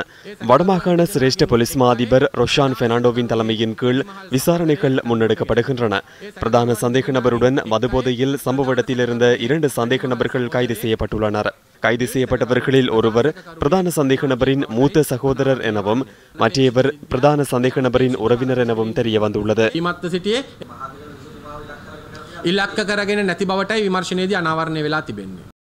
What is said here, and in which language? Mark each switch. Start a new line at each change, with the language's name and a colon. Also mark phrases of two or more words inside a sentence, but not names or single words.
Tamil: வடமாகாண சிரேஷ்ட போலீஸ் மா அதிபர் ரொஷான் பெர்னாண்டோவின் தலைமையின் கீழ் விசாரணைகள் முன்னெடுக்கப்படுகின்றன. பிரதான சந்தேக நபருடன் மதுபோதையில் சம்பவ இடத்தில் இருந்த 2 சந்தேக நபர்கள் கைது செய்யப்பட்டுள்ளனர். கைது செய்யப்பட்டவர்களில் ஒருவர் பிரதான சந்தேக நபரின் மூத்த சகோதரர் எனவும் மற்றவர் பிரதான சந்தேக நபரின் உறவினர் எனவும் தெரிய வந்துள்ளது.
Sinhala: ඉලක්ක කරගෙන නැති බවටයි විමර්ශනයේදී අනාවරණය වෙලා තිබෙන්නේ.